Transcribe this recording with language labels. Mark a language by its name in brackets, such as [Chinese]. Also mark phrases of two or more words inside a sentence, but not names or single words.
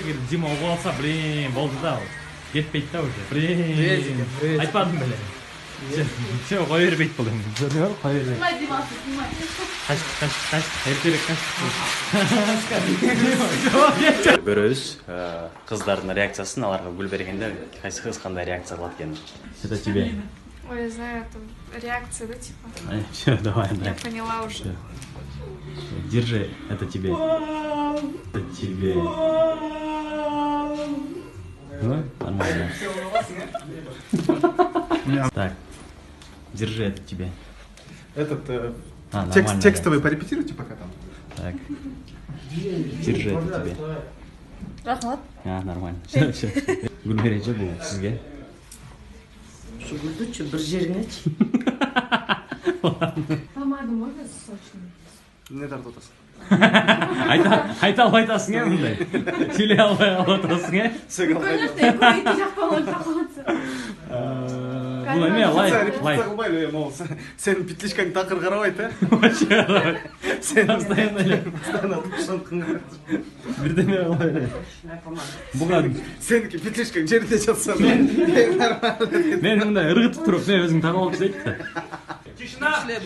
[Kyrgyz] Дима угуп алса, болду да. Кетпейт да уже. Айтпадым беле. Все, кой бербейт бул эми. Көрдүңөр, кой бербейт. [Russian] Снимай, Димас, снимай. [Kyrgyz] Каш. Эртерээк каш. Көрөбүз кыздардын реакциясын, аларга гүл бергенде кайсы кыз кандай реакция кылат экенин. [Russian] Это тебе. Ой, я знаю, это реакция, да, типа? Все, давай. Я поняла уже. Держи, это тебе. Это тебе. Ну, нормально. Так, держи, это тебе. Этот текстовый порепетируйте пока там. Так, держи, это тебе. Рахмат. Нормально. Все. [Kyrgyz] Гүл беречи бул сизге. Ушу гүлдүчү бир жериңечи. [Russian] Помаду можно сочную? [Kyrgyz] Не тартып атасың. Айта албай атасың э мындай. Сүйлөй албай атасың э. Конечно, эко эки жакка болуп калат. Бул эме Репетиция лайф. кылбайлы могул. Сенин петличкаң такыр карабайт э. Сен постоянно эле бирдеме кылбай эле. Буга Сеники петличкаң жеринде жатса. мен мындай ыргытып туруп мен өзүң тагып алып дейт да. [Russian] Тишина.